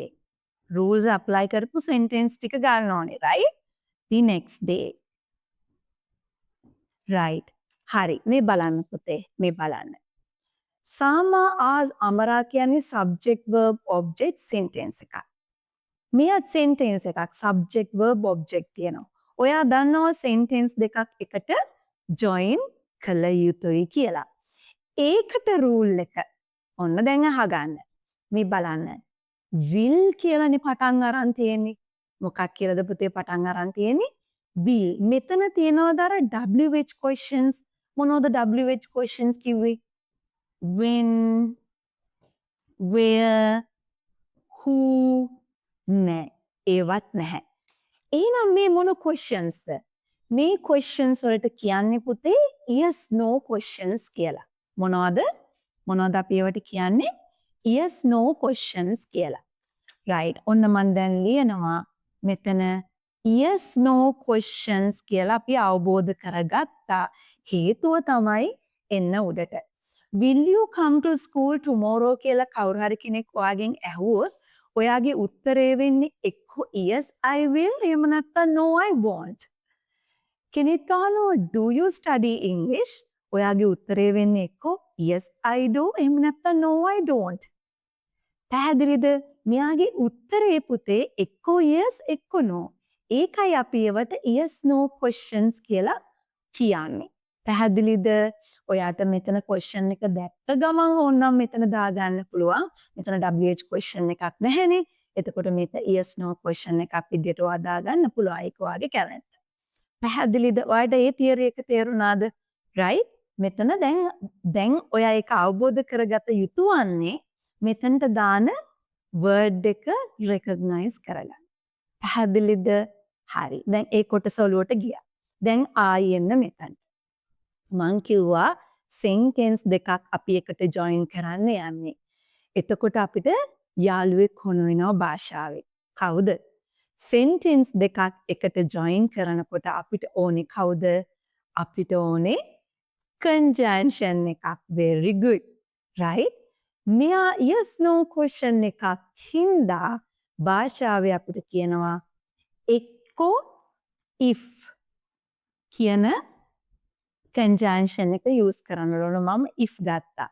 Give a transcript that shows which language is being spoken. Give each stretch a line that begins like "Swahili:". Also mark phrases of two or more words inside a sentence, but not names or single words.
English: rules apply
Sinhala: කරපු sentence ටික ගන්න ඕනේ right?
English: the next day. right.
Sinhala: හරි. මේ බලන්න පුතේ. මේ බලන්න.
English: Sama asked Amara
Sinhala: කියන්නේ
English: subject verb object sentence
Sinhala: එකක්. මෙයත් sentence එකක්
English: subject verb object
Sinhala: තියෙනවා. ඔයා දන්නවා sentence දෙකක් එකට join කළ යුතුයි කියලා. ඒකට rule එක ඔන්න දැන් අහගන්න. මේ බලන්න. will කියලානේ පටන් අරන් තියෙන්නේ. මොකක් කියලාද පුතේ පටන් අරන් තියෙන්නේ? will. මෙතන තියෙනවද අර
English: WH questions?
Sinhala: මොනවද
English: WH questions
Sinhala: කිව්වේ?
English: when, where, who,
Sinhala: නෑ. ඒවත් නැහැ. එහෙනම් මේ මොන questions ද? මේ questions වලට කියන්නේ පුතේ
English: yes no questions
Sinhala: කියලා. මොනවද? මොනවද අපි ඒවට කියන්නේ?
English: yes no questions කියලා. right.
Sinhala: ඔන්න මම දැන් ලියනවා මෙතන
English: yes no questions
Sinhala: කියලා අපි අවබෝධ කරගත්තා. හේතුව තමයි එන්න උඩට.
English: will you come to school tomorrow
Sinhala: කියලා කවුරු හරි කෙනෙක් ඔයාගෙන් ඇහුවොත් ඔයාගේ උත්තරේ වෙන්නේ එක්ක
English: yes I will
Sinhala: එහෙම නැත්නම්
English: no I won't.
Sinhala: කෙනෙක් අහනවා
English: do you study English?
Sinhala: ඔයාගේ උත්තරේ වෙන්නේ එක්ක
English: yes I do
Sinhala: එහෙම නැත්නම්
English: no I don't.
Sinhala: පැහැදිලිද? මෙයාගේ උත්තරේ පුතේ එක්ක yes එක්ක no. ඒකයි අපි ඒවට
English: yes no questions
Sinhala: කියලා කියන්නේ. පැහැදිලිද? ඔයාට මෙතන question එක දැක්ක ගමන් ඕනනම් මෙතන දාගන්න පුළුවන්. මෙතන
English: WH question
Sinhala: එකක් නැහැනේ. එතකොට මේක
English: yes no question
Sinhala: එකක් විදිහට ඔයා දාගන්න පුළුවන්. ඒක ඔයාගේ කැමැත්ත. පැහැදිලිද? ඔයාට ඒ theory එක තේරුණාද? right? මෙතන දැන් ඔයා ඒක අවබෝධ කරගත යුතු වන්නේ මෙතනට දාන word එක recognize කරගන්න. පැහැදිලිද? හරි. දැන් ඒ කොටස ඔලුවට ගියා. දැන් ආයෙ එන්න මෙතන. මං කිව්වා sentence දෙකක් අපි එකට join කරන්න යන්නේ. එතකොට අපිට යාළුවෙක් හොන වෙනවා භාෂාවේ. කවුද? sentence දෙකක් එකට join කරනකොට අපිට ඕනේ කවුද? අපිට ඕනේ conjunction එකක්.
English: Very good. Right?
Sinhala: මෙයා
English: yes no question
Sinhala: එකක් හින්දා භාෂාවේ අපිට කියනවා එක්කෝ if කියන conjunction එක use කරන්න ඕන. මම if ගත්තා.